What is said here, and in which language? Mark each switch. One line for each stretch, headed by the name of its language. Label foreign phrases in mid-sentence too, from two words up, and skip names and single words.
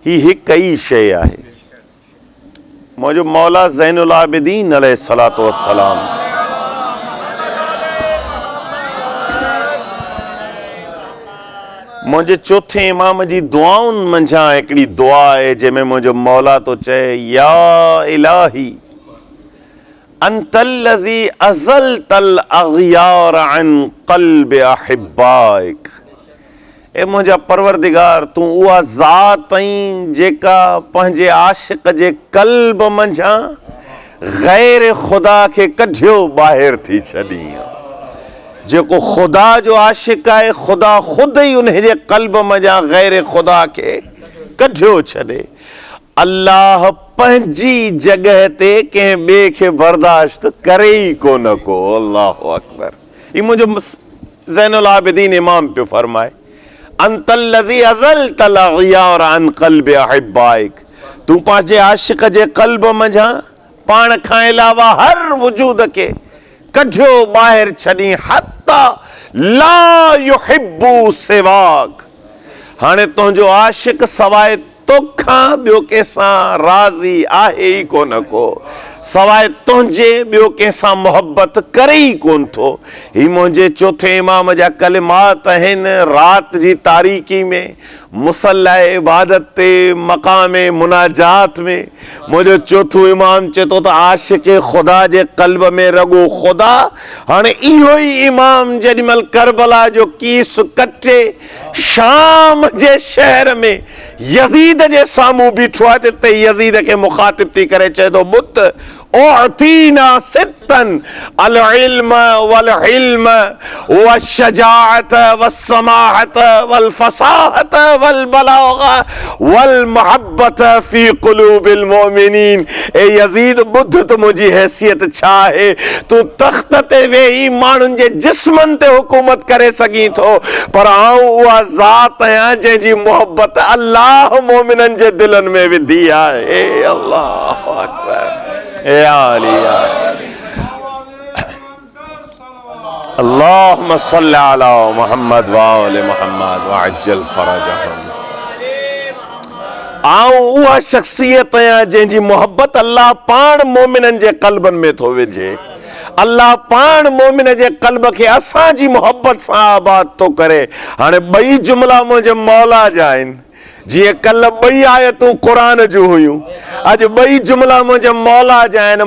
Sindhi: ही हिक ई शइ आहे। मुंहिंजो मौला ज़ैनुल आबिदीन
Arabic: عليه الصلاة والسلام
Sindhi: मुंहिंजे चौथे इमाम जी दुआउनि मंझां हिकिड़ी दुआ आहे जंहिंमें मुंहिंजो मौला तो चए,
Arabic: يا إلهي أنت الذي أزلت الأغيار عن قلب أحبائك.
Sindhi: ए मुंहिंजा परवरदिगार, तूं उहा ज़ात आहीं जेका पंहिंजे आशिक़ जे क़ल्ब मंझां ग़ैर ख़ुदा खे कढियो ॿाहिरि थी छॾी। जेको ख़ुदा जो आशिक़ आहे, ख़ुदा ख़ुदि ई उन जे क़ल्ब मंझां ग़ैर ख़ुदा खे कढियो छॾे। अल्लाह पंहिंजी जॻह ते कंहिं ॿिए खे बर्दाश्त करे ई कोन को।
Arabic: الله أكبر.
Sindhi: ही मुंहिंजो ज़ैनुल आबिदीन इमाम पियो फरमाए,
Arabic: أنت الذي أزلت الأغيار عن قلب أحبائك.
Sindhi: तूं पंहिंजे आशिक़ जे क़ल्ब मंझां पाण खां अलावा हर वजूद खे कढियो ॿाहिरि छॾी।
Arabic: حتى لا يحب سواك.
Sindhi: हाणे तुंहिंजो आशिक़ सवाइ तोखां ॿियो कंहिंसां राज़ी आहे ई कोन को, सवाइ तुंहिंजे ॿियो कंहिंसां मोहब्बत करे ई कोन थो। ही मुंहिंजे चौथे इमाम जा कलिमात आहिनि। राति जी तारीकी में मुसल्ला इबादत ते मक़ाम मुनाजात में मुंहिंजो चौथो इमाम चए थो त आशिक़ ख़ुदा जे क़ल्ब में रॻो ख़ुदा। हाणे इहो ई इमाम जेॾीमहिल करबला जो कीस कटे शाम जे शहर में यज़ीद जे साम्हूं बीठो आहे, त यज़ीद खे मुखातिब थी करे चए थो, बुत
Arabic: أعطينا ستا العلم والحلم والشجاعة والسماحة والفصاحة والبلاغة والمحبة في قلوب المؤمنين.
Sindhi: ए यज़ीद, बुध तो मुंहिंजी हैसियत छा आहे? तूं तख़्त ते वेही माण्हुनि जे जिस्मनि ते हुकूमत करे सघीं थो, पर आऊं उहा ज़ात आहियां जंहिंजी मोहब्बत अल्लाह मोमिननि जे दिलनि में विधी आहे।
Arabic: الله أكبر. اللهم صل على محمد وآل محمد وعجل فرجهم.
Sindhi: आऊं उहा शख्सियत आहियां जंहिंजी मोहब्बत अल्लाह पाण मोमिननि जे क़ल्बनि में थो विझे। अल्लाह पाण मोमिन जे क़ल्ब खे असांजी मोहब्बत सां आबाद थो करे। हाणे ॿई जुमला मुंहिंजे मौला जा आहिनि। जीअं कल्ह ॿई आयतूं क़ुरान जूं हुयूं, अॼु ॿई जुमला मुंहिंजे मौला जा आहिनि।